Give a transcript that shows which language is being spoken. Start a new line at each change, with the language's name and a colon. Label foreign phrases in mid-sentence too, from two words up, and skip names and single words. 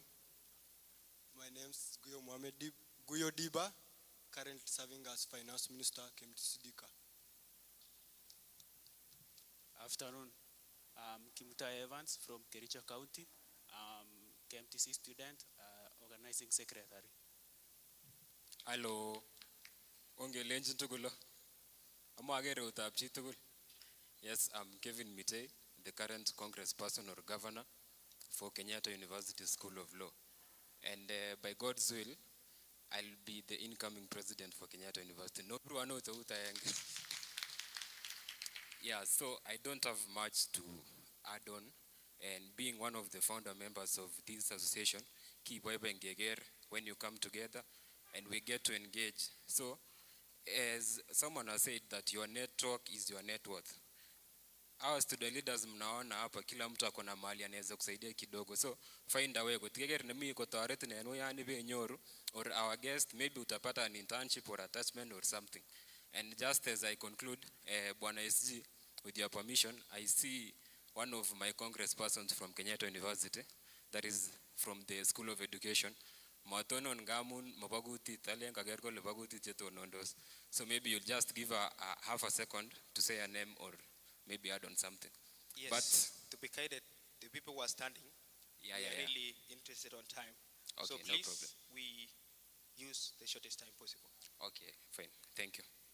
English: My name is Guyo Diba, currently serving as Finance Minister, KMTC Dika. afternoon. I'm Kimutai Evans from Kericho County. I'm KMTC student, organizing secretary. Hello.
Kalenjin: Onge lenjin tugulo. Amo agere utab chi tugul.
English: Yes, I'm Kevin Mitei, the current congressperson or governor for Kenyatta University School of Law. And by God's will, I'll be the incoming president for Kenyatta University. No one knows what I am. Yeah, so I don't have much to add on. And being one of the founder members of this association, keep when you come together and we get to engage. So, as someone has said that your network is your net worth. Our student leaders
Swahili: mnaona hapa kila mtu akona mali anaweza kusaidia kidogo.
English: So find a way
Swahili: kutigere na mimi ko tarehe na eno yani be nyoru
English: or our guest maybe utapata an internship or attachment or something. And just as I conclude, Bwana SG, with your permission, I see one of my congresspersons from Kenyatta University, that is from the School of Education.
Kalenjin: Matono ngamun mabaguti talen kagergo lebaguti cheto nondos.
English: So maybe you'll just give a half a second to say a name or maybe add on something. Yes, but to be guided, the people who are standing, yeah. really interested on time. Okay, so no please, problem. we use the shortest time possible. Okay, fine. Thank you.